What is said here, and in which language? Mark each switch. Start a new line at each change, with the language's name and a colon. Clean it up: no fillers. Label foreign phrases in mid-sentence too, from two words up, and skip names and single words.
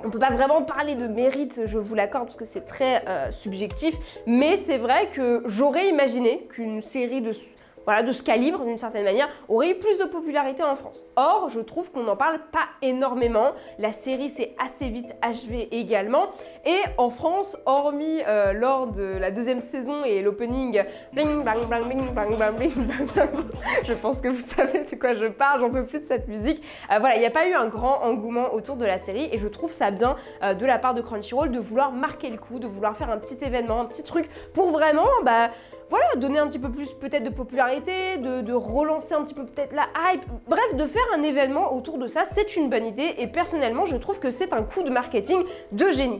French: On peut pas vraiment parler de mérite, je vous l'accorde, parce que c'est très subjectif, mais c'est vrai que j'aurais imaginé qu'une série de ce calibre, d'une certaine manière, aurait eu plus de popularité en France. Or, je trouve qu'on n'en parle pas énormément. La série s'est assez vite achevée également. Et en France, hormis lors de la deuxième saison et l'opening
English: bling bang bang bling bang bang bling bang bang,
French: je pense que vous savez de quoi je parle, j'en peux plus de cette musique. Voilà, il n'y a pas eu un grand engouement autour de la série et je trouve ça bien de la part de Crunchyroll de vouloir marquer le coup, de vouloir faire un petit événement, un petit truc pour vraiment, voilà, donner un petit peu plus peut-être de popularité, de relancer un petit peu peut-être la hype, bref, de faire un événement autour de ça, c'est une bonne idée et personnellement je trouve que c'est un coup de marketing de génie.